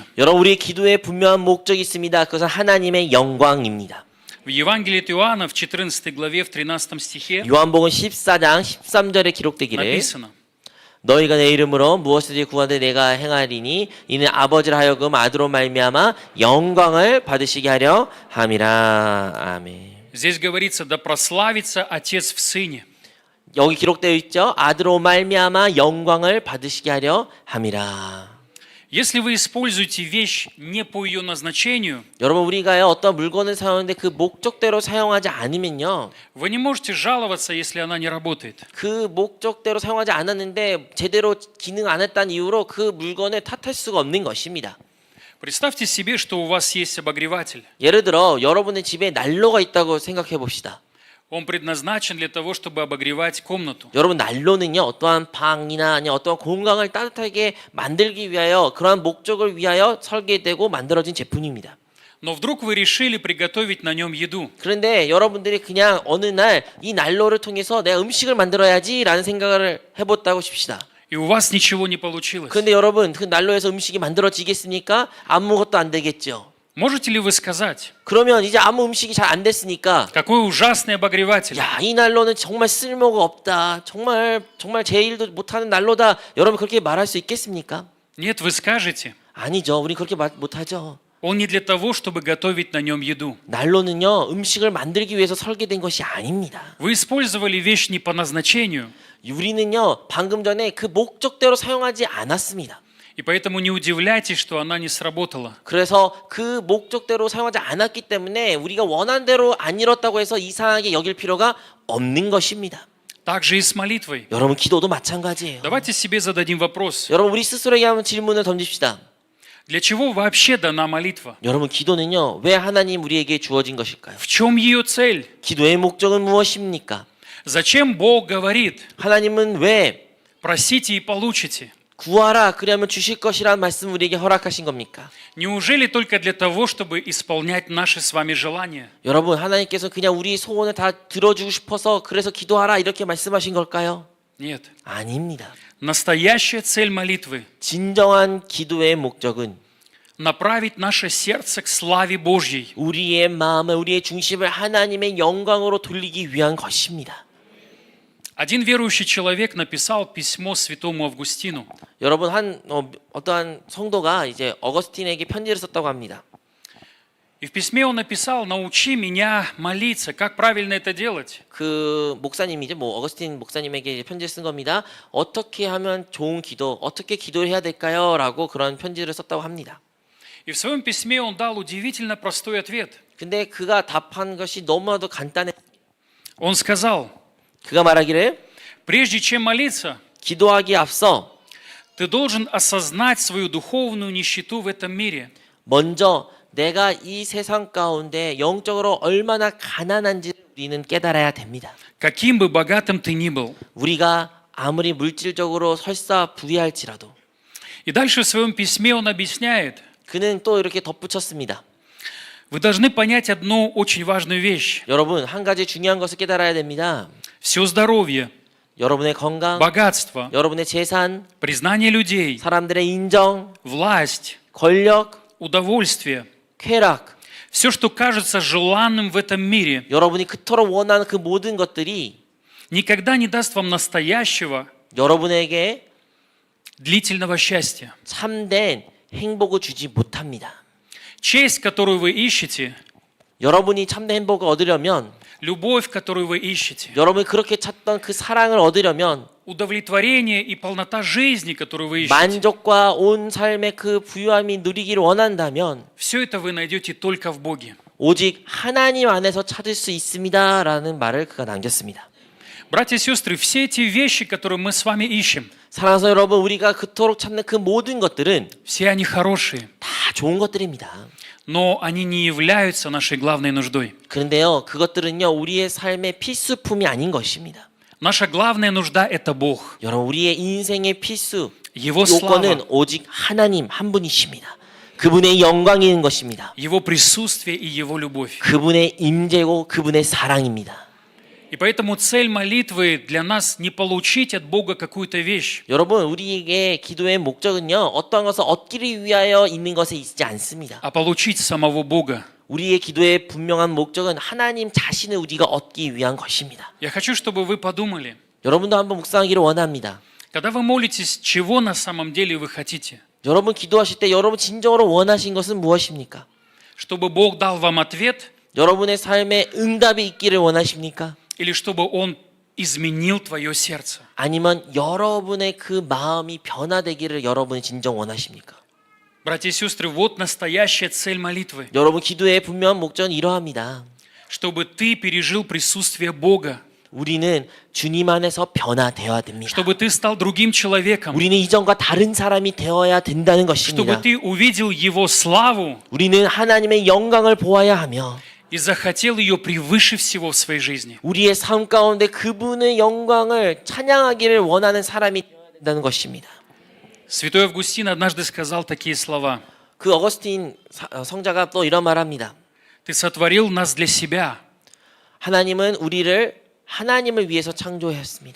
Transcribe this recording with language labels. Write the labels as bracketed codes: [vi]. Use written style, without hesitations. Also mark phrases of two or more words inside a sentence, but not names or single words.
[ko] 여러분 우리의 기도에 분명한 목적이 있습니다. 그것은 하나님의 영광입니다. [ru] В Евангелии от Иоанна в 14 главе, в 13 стихе [ko] 요한복음 14장 13절에 기록되기를 [ru] написано: [ko] 너희가 내 이름으로 무엇이든지 구하되 내가 행하리니 이는 아버지를 하여금 아들로 말미암아 영광을 받으시게 하려 함이라. 아멘. [ru] Здесь говорится: да прославится Отец в Сыне. [ko] 여기 기록되어 있죠. 아들로 말미암아 영광을 받으시게 하려 함이라. [ru] Если вы используете вещь не по ее назначению, [ko] 여러분 우리가요 어떤 물건을 사용하는데 그 목적대로 사용하지 않으면요 [ru] вы не можете жаловаться, если она не работает. [ko] 그 목적대로 사용하지 않았는데 제대로 기능 안 했다는 이유로 그 물건을 탓할 수가 없는 것입니다. [ru] Представьте себе, что у вас есть обогреватель. [ko] 예를 들어 여러분의 집에 난로가 있다고 생각해 봅시다. [ru] Он предназначен для того, чтобы обогревать комнату. [ko] 여러분 난로는요 어떠한 방이나 아니 어떠한 공간을 따뜻하게 만들기 위하여 그러한 목적을 위하여 설계되고 만들어진 제품입니다. [ru] Но вдруг вы решили приготовить на нем еду. [ko] 그런데 여러분들이 그냥 어느 날 이 난로를 통해서 내가 음식을 만들어야지라는 생각을 해봤다고 칩시다. [ru] И у вас ничего не получилось. [ko] 그런데 여러분 그 난로에서 음식이 만들어지겠습니까? 아무것도 안 되겠죠. [ru] Можете ли вы сказать, [ko] 그러면 이제 아무 음식이 잘 안 됐으니까 [ru] какой ужасный обогреватель? [ko] 야, 이 난로는 정말 쓸모가 없다. 정말 제 일도 못하는 난로다. 여러분 그렇게 말할 수 있겠습니까? [ru] Нет, вы скажете, [ko] 아니죠. 우리 그렇게 못하죠. [ru] он не для того, чтобы готовить на нем еду. [ko] 난로는요 음식을 만들기 위해서 설계된 것이 아닙니다. [ru] Вы использовали вещь не по назначению, [ko] 우리는요 방금 전에 그 목적대로 사용하지 않았습니다. [ru] и поэтому не удивляйтесь, что она не сработала. [ko] 그래서 그 목적대로 사용하지 않았기 때문에 우리가 원한 대로 안 이뤘다고 해서 이상하게 여길 필요가 없는 것입니다. [ru] Так же и с молитвой. [ko] 여러분 기도도 마찬가지예요. [ru] Давайте себе зададим вопрос. [ko] 여러분 우리 스스로에게 한번 질문을 던집시다. [ru] Для чего вообще дана молитва? [ko] 여러분 기도는요 왜 하나님 우리에게 주어진 것일까요? [ru] В чем ее цель? [ko] 기도의 목적은 무엇입니까? [ru] Зачем Бог говорит, [ko] 하나님은 왜 [ru] просите и получите? [ko] 구하라 그리하면 주실 것이라는 말씀 우리에게 허락하신 겁니까? [ru] Неужели только для того, чтобы исполнять наши с вами желания? [ko] 여러분 하나님께서 그냥 우리 소원을 다 들어주고 싶어서 그래서 기도하라 이렇게 말씀하신 걸까요? [ru] Нет. [ko] 아닙니다. [ru] Настоящая цель молитвы [ko] 진정한 기도의 목적은 – [ru] направить наше сердце к славе Божьей. [ko] 우리의 마음을 우리의 중심을 하나님의 영광으로 돌리기 위한 것입니다. [ru] Один верующий человек написал письмо святому Августину. [ko] 여러분 어떠한 성도가 이제 어거스틴에게 편지를 썼다고 합니다. [ru] И в письме он написал: «Научи меня молиться, как правильно это делать?» [ko] 그 목사님이죠, 어거스틴 목사님에게 편지를 쓴 겁니다. 어떻게 하면 좋은 기도, 어떻게 기도를 해야 될까요?라고 그런 편지를 썼다고 합니다. [ru] И в своем письме он дал удивительно простой ответ. [ko] 근데 그가 답한 것이 너무나도 간단해. [ru] Он сказал: [ko] 그가 말하기를 [ru] «Прежде чем молиться, [ko] 기도하기 앞서 [ru] ты должен осознать свою духовную нищету в этом мире. [ko] 먼저 내가 이 세상 가운데 영적으로 얼마나 가난한지 우리는 깨달아야 됩니다. [ru] Каким бы богатым ты ни был». [ko] 우리가 아무리 물질적으로 설사 부유할지라도. [ru] И дальше в своем письме он объясняет: [ko] 그는 또 이렇게 덧붙였습니다. [ru] «Вы должны понять одну очень важную вещь. [ko] 여러분 한 가지 중요한 것을 깨달아야 됩니다. [ru] Все здоровье, [ko] 여러분의 건강, [ru] богатство, [ko] 여러분의 재산, [ru] признание людей, [ko] 사람들의 인정, [ru] власть, [ko] 권력, [ru] удовольствие, [ko] 쾌락, [ru] все, что кажется желанным в этом мире, [ko] 여러분이 그토록 원하는 그 모든 것들이 [ru] никогда не даст вам настоящего, [ko] 여러분에게 [ru] длительного счастья. [ko] 참된 행복을 주지 못합니다. [ru] Честь, которую вы ищете, [ko] 여러분이 참된 행복을 얻으려면, [ru] любовь, которую вы ищете, [ko] 여러분이 그렇게 찾던 그 사랑을 얻으려면, [ru] удовлетворение и полнота жизни, которую вы ищете, [ko] 만족과 온 삶의 그 부유함이 누리기를 원한다면 [ru] все это вы найдете только в Боге. [ko] 오직 하나님 안에서 찾을 수 있습니다라는 말을 그가 남겼습니다. [ru] Братья и сестры, все эти вещи, которые мы с вами ищем, [ko] 사랑하는 여러분, 우리가 그토록 찾는 그 모든 것들은 [ru] все они хорошие, [ko] 다 좋은 것들입니다. [ru] но они не являются нашей главной нуждой. [ko] 그런데요, 그것들은요 우리의 삶의 필수품이 아닌 것입니다. [ru] Наша главная нужда – это Бог, [ko] 여러분, 우리의 인생의 필수 [ru] Его [ko] 요건은 [ru] слава, [ko] 오직 하나님 한 분이십니다. 그분의 영광인 것입니다. [ru] Его присутствие и Его любовь. [ko] 그분의 임재고 그분의 사랑입니다. [ru] И поэтому цель молитвы для нас не получить от Бога какую-то вещь, [ko] 여러분, 우리에게 기도의 목적은요 어떠한 것을 얻기를 위하여 있는 것에 있지 않습니다. [ru] а получить самого Бога. [ko] 우리의 기도의 분명한 목적은 하나님 자신을 우리가 얻기 위한 것입니다. [ru] Я хочу, чтобы вы подумали, [ko] 여러분도 한번 묵상하기를 원합니다. [ru] когда вы молитесь, чего на самом деле вы хотите? [ko] 여러분 기도하실 때 여러분 진정으로 원하신 것은 무엇입니까? [ru] Чтобы Бог дал вам ответ [ko] 여러분의 삶에 응답이 있기를 원하십니까? [ru] или чтобы Он изменил твое сердце? [ko] 아니면 여러분의 그 마음이 변화되기를 여러분이 진정 원하십니까? [ru] Братья и сестры, вот настоящая цель молитвы. [ko] 여러분 기도의 분명한 목적은 이러합니다. [ru] Чтобы ты пережил присутствие Бога. [ko] 우리는 주님 안에서 변화되어야 됩니다. [ru] Чтобы ты стал другим человеком. [ko] 우리는 이전과 다른 사람이 되어야 된다는 [ru] Чтобы [ko] 것입니다. [ru] ты увидел Его славу [ko] 우리는 하나님의 영광을 보아야 하며 [ru] и захотел ее превыше всего в своей жизни. [ko] 우리의 삶 가운데 그분의 영광을 찬양하기를 원하는 사람이 되어야 된다는 것입니다. [ru] Святой Августин однажды сказал такие слова. [ko] 그 어거스틴 성자가 또 이런 말합니다. [ru] Ты сотворил нас для себя, [ko] 하나님은 우리를 하나님을 위해서 창조했습니다.